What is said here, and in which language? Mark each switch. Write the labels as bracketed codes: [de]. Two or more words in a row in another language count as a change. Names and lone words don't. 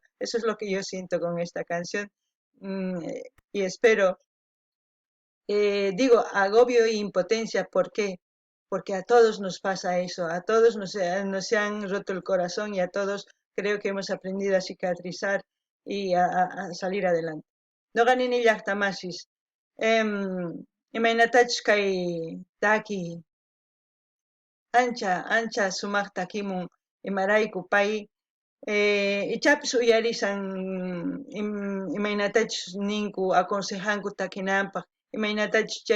[es] Eso es lo que yo siento con esta canción y espero, digo agobio e impotencia, ¿por qué? Porque a todos nos pasa eso, a todos nos han roto el corazón y a todos creo que hemos aprendido a cicatrizar y a salir adelante. [qu] No ganin ni llaqtamasis. Imaynatach kay taki ancha sumaq takimun imarayku pay ichapis uyarisan imaynatach ninku aconsejanku takinanpaq imaynatach chay